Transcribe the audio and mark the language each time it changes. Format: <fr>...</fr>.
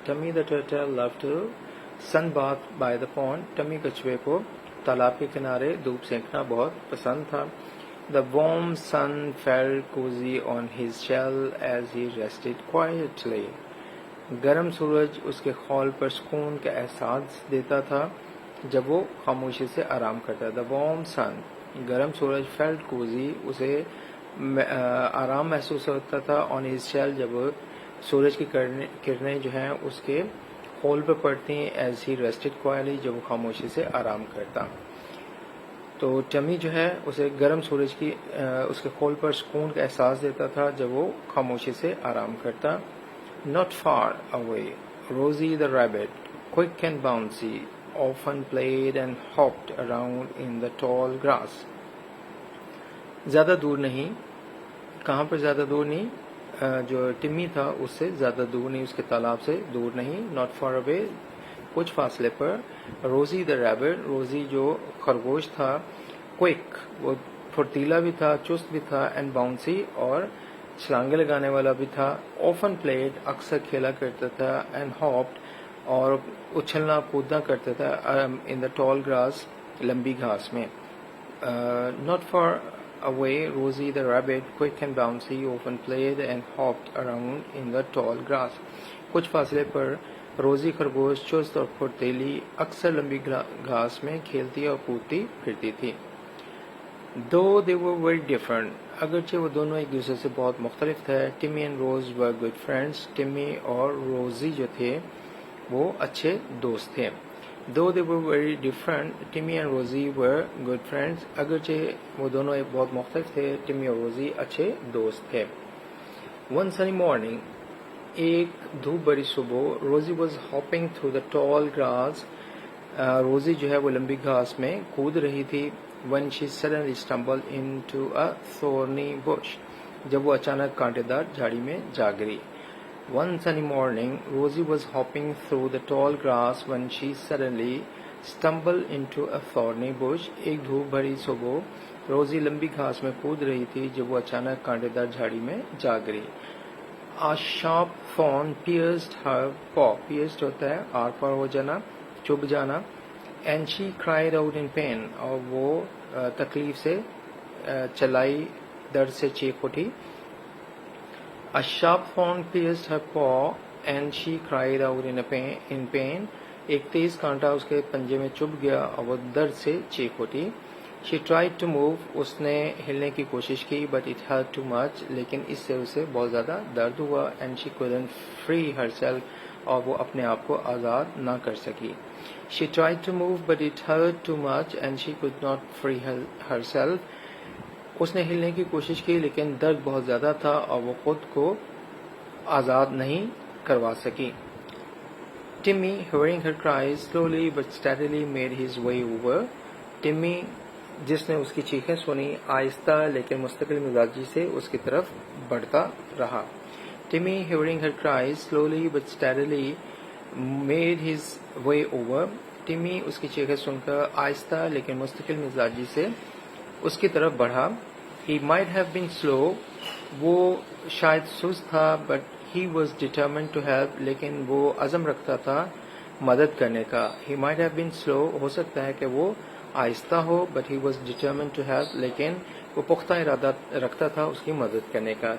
<en>Timmy the turtle loved to sun bath by the pond.</en> <ur>Tummy کچھوے کو تالاب کے کنارے دھوپ سینکنا بہت پسند تھا.</ur> <en>The warm sun felt cozy on his shell as he rested quietly.</en> <ur>گرم سورج اس کے خول پر سکون کا احساس دیتا تھا جب وہ خاموشی سے آرام کرتا.</ur> <en>The warm sun,</en> <ur>گرم سورج,</ur> <en>felt cozy,</en> <ur>اسے آرام محسوس ہوتا تھا.</ur> <en>On his shell,</en> <ur>جب سورج کی کرنیں جو ہیں اس کے خول پر پڑتی ہیں.</ur> <en>As he rested quietly,</en> <ur>جب وہ خاموشی سے آرام کرتا. تو ٹمی جو ہے اسے گرم سورج کی اس کے خول پر سکون کا احساس دیتا تھا جب وہ خاموشی سے آرام کرتا.</ur> <en>Not far away, Rosie the rabbit, quick and bouncy, often played and hopped around in the tall grass.</en> <ur>زیادہ دور نہیں. کہاں پر زیادہ دور نہیں؟ جو ٹمی تھا اس سے زیادہ دور نہیں, اس کے تالاب سے دور نہیں.</ur> <en>Not far away,</en> <ur>کچھ فاصلے پر. روزی</ur> <en>the rabbit,</en> <ur>روزی جو خرگوش تھا.</ur> <en>Quick,</en> <ur>وہ پھرتیلا بھی تھا, چست بھی تھا.</ur> <en>And bouncy,</en> <ur>اور چھلانگے لگانے والا بھی تھا.</ur> <en>Often played,</en> <ur>اکثر کھیلا کرتا تھا.</ur> <en>And hopped,</en> <ur>اور اچھلنا کودنا کرتا تھا.</ur> <en>In the tall grass,</en> <ur>لمبی گھاس میں.</ur> <en>Not far away, Rosie the rabbit, quick and bouncy, often played and hopped around in the tall grass.</en> <ur>کچھ فاصلے پر روزی خرگوش چست اور پھرتیلی اکثر لمبی گھاس میں کھیلتی اور کودتی پھرتی تھی.</ur> <en>Though they were very different,</en> <ur>اگرچہ وہ دونوں ایک دوسرے سے بہت مختلف تھے.</ur> <en>Timmy and Rose were good friends,</en> <ur>tummy اور روزی جو تھے وہ اچھے دوست تھے.</ur> <en>Though they were very different, Timmy and Rosie were good friends,</en> <ur>اگرچہ وہ دونوں ایک بہت مختلف تھے, ٹمی اور روزی اچھے دوست تھے.</ur> <en>One sunny morning,</en> <ur>ایک دھوپ بھری صبح, روزی</ur> <en>was hopping through the tall grass,</en> <ur>روزی جو ہے وہ لمبی گھاس میں کود رہی تھی.</ur> <en>When she suddenly stumbled into a thorny bush,</en> <ur>جب وہ اچانک کانٹے دار جھاڑی میں جا گری.</ur> <en>One sunny morning, Rosie was hopping through the tall grass when she suddenly stumbled into a thorny bush.</en> <ur>ایک دھوپ بھری صبح روزی لمبی گھاس میں کود رہی تھی جب وہ اچانک کانٹے دار جھاڑی میں جا گری.</ur> <en>A sharp thorn pierced her paw.</en> <ur>Pierced ہوتا ہے آر پار ہو جانا, چبھ جانا.</ur> <en>And she cried out in pain,</en> <ur>اور وہ تکلیف سے چلائی, درد سے چیخ اٹھی.</ur> <en>A sharp thorn pierced her paw and she cried out in pain.</en> <ur>ایک تیز کانٹا اس کے پنجے میں چبھ گیا اور وہ درد سے چیخ اٹھی.</ur> <en>She tried to move,</en> <ur>اس نے ہلنے کی کوشش کی,</ur> <en>but it hurt too much,</en> <ur>لیکن اس سے اسے بہت زیادہ درد ہوا.</ur> <en>And she couldn't free herself,</en> <ur>اور وہ اپنے آپ کو آزاد نہ کر سکی.</ur> <en>She tried to move, but it hurt too much, and she could not free herself.</en> <ur>اس نے ہلنے کی کوشش کی لیکن درد بہت زیادہ تھا اور وہ خود کو آزاد نہیں کروا سکی.</ur> <en>Timmy, hearing her cries, slowly but steadily made his way over.</en> <ur>Timmy, جس نے اس کی چیخیں سنی, آہستہ لیکن مستقل مزاجی سے اس کی طرف بڑھتا رہا.</ur> <en>Timmy, hearing her cries, slowly but steadily made his way over.</en> <ur>Timmy اس کی چیخیں سن کر آہستہ لیکن مستقل مزاجی سے اس کی طرف بڑھا.</ur> <en>He might have been slow,</en> <ur>وہ شاید سست تھا,</ur> <en>but he was determined to help,</en> <ur>لیکن وہ عزم رکھتا تھا مدد کرنے کا.</ur> <en>He might have been slow,</en> <ur>ہو سکتا ہے کہ وہ آہستہ ہو,</ur> <en>but he was determined to help,</en> <ur>لیکن وہ پختہ ارادہ رکھتا تھا اس کی مدد کرنے کا.</ur>